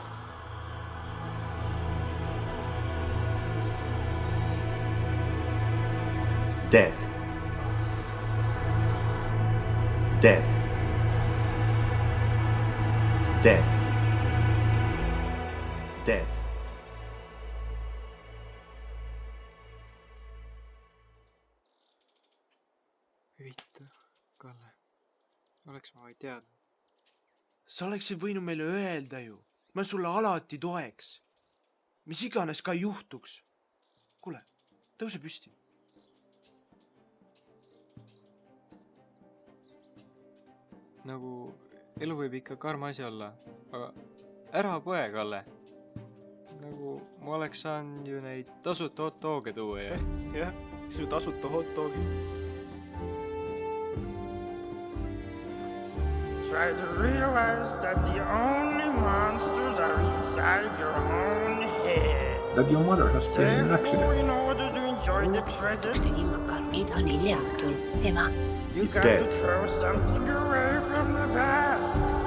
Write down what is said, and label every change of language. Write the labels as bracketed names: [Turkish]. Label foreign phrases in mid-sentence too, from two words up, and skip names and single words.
[English] Dead. Dead. Dead. dead. [Estonian] Vittu, Kalle. Oleks ma vaid teadnud. Sa oleksid võinud meile öelda ju. Ma sulle alati toeks. Mis iganes ka juhtuks. Kuule, tõuse püsti. Nagu elu võib ikka karm asi olla, aga ära poe, Kalle. Nagu ma oleks saanud ju neid tasuta [English] hot doge [Estonian] tuua ja... Jah, su tasuta [English] hot dogi. Try to realize that the only monsters are inside your own head. That your mother has been in an accident. In order to enjoy the present, [Estonian] tegin makaronid vaniljaõhtul. Ema. [English] you got to throw something away from the past.